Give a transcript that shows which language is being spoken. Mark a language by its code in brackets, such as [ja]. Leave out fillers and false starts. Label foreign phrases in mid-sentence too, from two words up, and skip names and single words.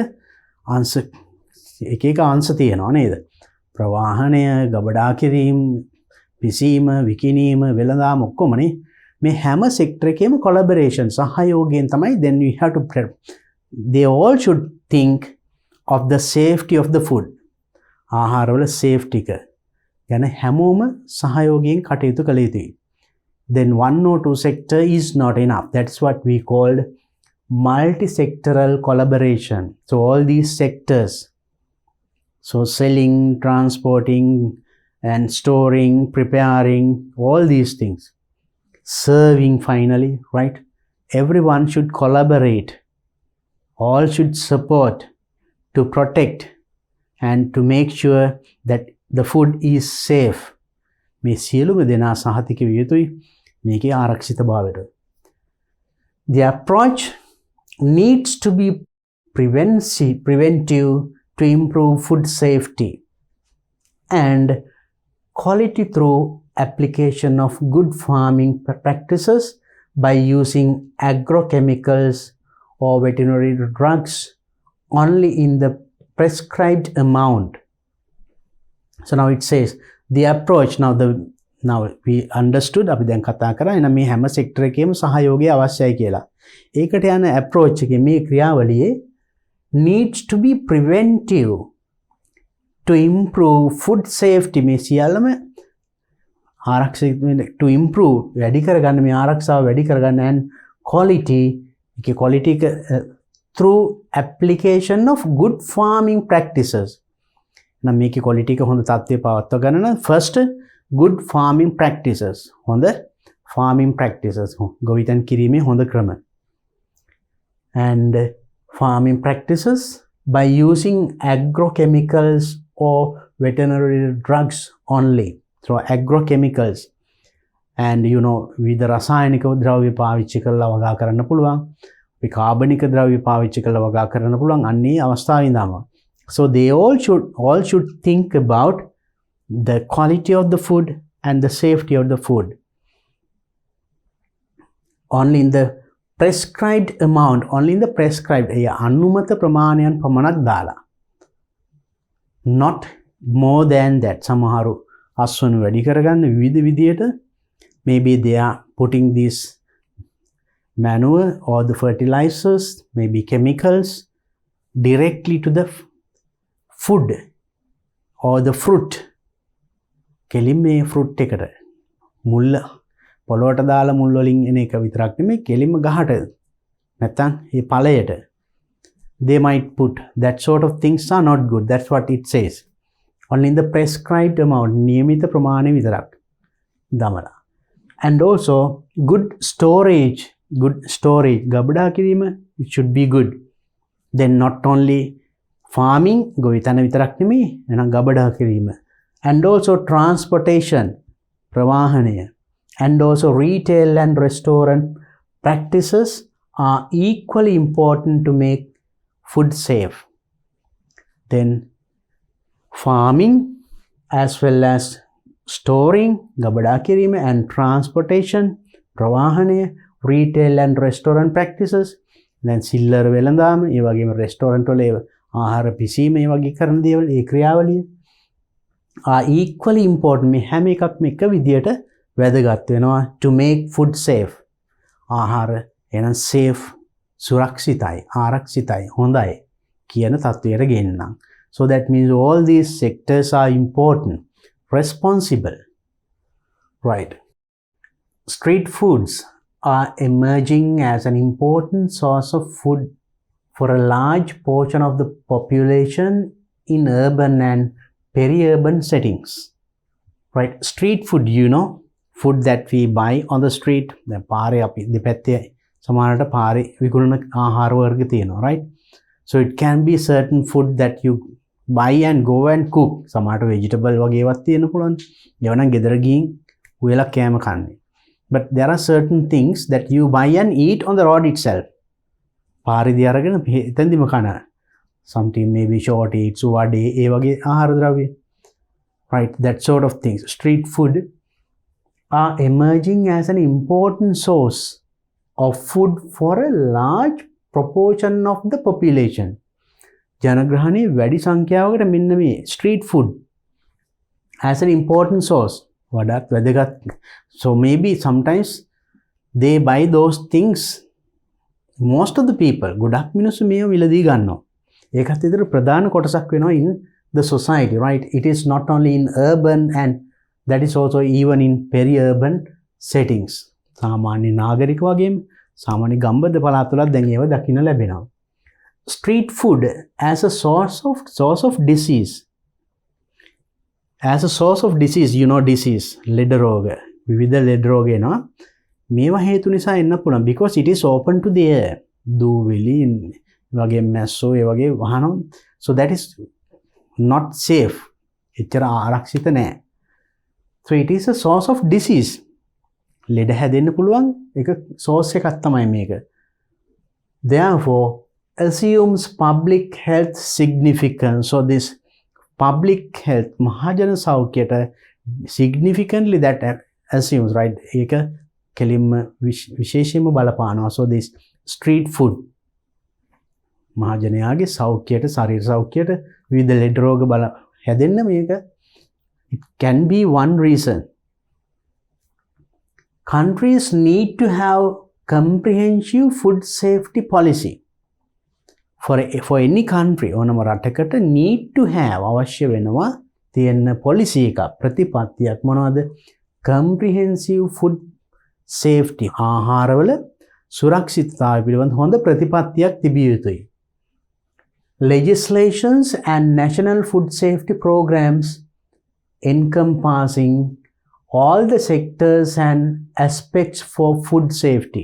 [si] අංශ එක අංශ තියෙනවා නේද ප්‍රවාහනය ගබඩා කිරීම පිසීම විකිණීම වෙළඳාම ඔක්කොමනේ මේ හැම sector එකේම collaboration සහයෝගයෙන් තමයි [en] then we have to they all should think of the safety of the food [si] ආහාරවල safety එක ගැන හැමෝම සහයෝගයෙන් කටයුතු කළ යුතුයි [en] then one or two sector is not enough that's what we called multi-sectoral collaboration so all these sectors so selling transporting and storing preparing all these things serving finally right everyone should collaborate all should support to protect and to make sure that the food is safe [si] මේ සියලුම දෙනා සහතික විය යුතුයි මේකේ ආරක්ෂිතභාවයට [en] the approach needs to be preventive to improve food safety and quality through application of good farming practices by using agrochemicals or veterinary drugs only in the prescribed amount so now it says the approach now we understood [si] අපි දැන් කතා කරා එන මේ හැම sector එකේම සහයෝගය අවශ්‍යයි කියලා ඒකට යන approach එකේ මේ ක්‍රියාවලියේ [en] needs to be preventive to improve food safety [si] මේ සියල්ලම ආරක්ෂිත [en] to improve [si] වැඩි කරගන්න මේ ආරක්ෂාව වැඩි කරගන්න [en] and quality [si] ඒකේ quality එක [en] through application of good farming practices [si] නම් මේකේ quality එක හොඳ තත්ත්වයේ පවත්වා ගන්න නම් [en] first good farming practices [si] හොඳ [en] farming practices [si] ගොවිතැන් කිරීමේ හොඳ ක්‍රම [en] and farming practices by using agrochemicals or veterinary drugs only so agrochemicals and you know විවිධ [si] රසායනික ද්‍රව්‍ය පාවිච්චි කරලා වගා කරන්න පුළුවන් අපි කාබනික ද්‍රව්‍ය පාවිච්චි කරලා වගා කරන්න පුළුවන් අන්නේ අවස්ථාවේ ඉඳන්ම [en] so they all should think about the quality of the food and the safety of the food only in the prescribed amount only in the prescribed [si] අනුමත ප්‍රමාණයන් පමණක් දාලා [en] not more than that [si] සමහරු අස්වනු වැඩි කරගන්න විවිධ විදියට [en] maybe they are putting this manure or the fertilizers maybe chemicals directly to the food or the fruit [si] කෙලින් මේ fruit එකට මුල්ල පොළොවට දාලා මුල් වලින් එන එක විතරක් නෙමෙයි කෙලින්ම ගහට නැත්තම් මේ ඵලයට [en] they might put that sort of things are not good that's what it says only in the prescribed amount [si] නියමිත ප්‍රමාණය විතරක් දමලා [en] and also good storage [si] ගබඩා කිරීම [en] it should be good then not only farming [si] ගොවිතැන විතරක් නෙමෙයි එහෙනම් ගබඩා කිරීම [en] and also transportation ප්‍රවාහනය and also retail and restaurant practices are equally important to make food safe then farming as well as storing [si] ගබඩා කිරීම [en] and transportation [si] ප්‍රවාහනය [en] retail and restaurant practices then [si] සිල්ලර වෙළඳාම ඒ වගේම restaurant වල ආහාර පිසීම ඒ වගේ කරන දේවල් ඒ ක්‍රියාවලිය [en] are equally important [si] මේ හැම එකක්ම එක විදියට වැදගත් වෙනවා [en] to make food safe [si] ආහාර එහෙනම් safe සුරක්ෂිතයි ආරක්ෂිතයි හොඳයි කියන තත්වයට ගෙන්නනම් [en] so that means all these sectors are important responsible right street foods are emerging as an important source of food for a large portion of the population in urban and peri-urban settings. Right? Street food, food that we buy on the street. [si] The පාරේ අපි දෙපැත්තේ සමහරට පාරේ විකුණන ආහාර වර්ග තියෙනවා, [en] right? So it can be certain food that you buy and go and cook. [si] සමහරට vegetable වගේ ඒවාත් තියෙන්න පුළුවන්. ඒවා නම් ගෙදර ගිහින් උයලා කෑම කන්නේ. [en] But there are certain things that you buy and eat on the road itself. [si] පාරේදී අරගෙන එතෙන්දිම කන. [en] Something maybe short eats, [si] වඩේ ඒ වගේ ආහාර ද්‍රව්‍ය. [en] Right, that sort of things. Street food are emerging as an important source of food for a large proportion of the population. [si] ජනග්‍රහණයේ වැඩි සංඛ්‍යාවකට මෙන්න මේ [en] street food as an important source. [si] වඩාත් වැදගත්. [en] So maybe sometimes they buy those things. Most of the people, [si] ගොඩක් මිනිස්සු මේව විලදී ගන්නවා. ඒකත් විතර ප්‍රධාන කොටසක් වෙනවා [en] in the society, right? It is not only in urban and that is also even in peri-urban settings. [si] සාමාන්‍ය නාගරික වගේම සාමාන්‍ය ගම්බද පළාත්වලත් දැන් ඒව දකින්න ලැබෙනවා. [en] Street food as a source of disease. As a source of disease, disease, [si] ලෙඩ රෝග. විවිධ ලෙඩ රෝග එනවා. මේවා හේතු නිසා එන්න පුළුවන් [en] because it is open to the air. [si] දූවිලි වගේ මැස්සෝ ඒ වගේ වහනවා. [en] So that is not safe. [si] එච්චර ආරක්ෂිත නැහැ. [en] So it is a source of disease. [si] ලෙඩ හැදෙන්න පුළුවන් එක source එකක් තමයි මේක. [en] Therefore, assumes public health significance. So this public health, [si] මහජන සෞඛ්‍යයට [en] significantly that assumes, right? [si] ඒක කෙලින්ම විශේෂයෙන්ම බලපානවා. [en] So this street food [si] මහජනයාගේ සෞඛ්‍යයට, ශරීර සෞඛ්‍යයට විවිධ ලෙඩ රෝග හැදෙන්න මේක [en] it can be one reason. Countries need to have comprehensive food safety policy. For any country, [si] ඕනම රටකට [en] need to have [si] අවශ්‍ය වෙනවා තියෙන policy එකක්, ප්‍රතිපත්තියක් මොනවද? [en] Comprehensive food safety. [si] ආහාරවල සුරක්ෂිතතාවය පිළිබඳ හොඳ ප්‍රතිපත්තියක් තිබිය යුතුයි. [en] Legislations and national food safety programs encompassing all the sectors and aspects for food safety.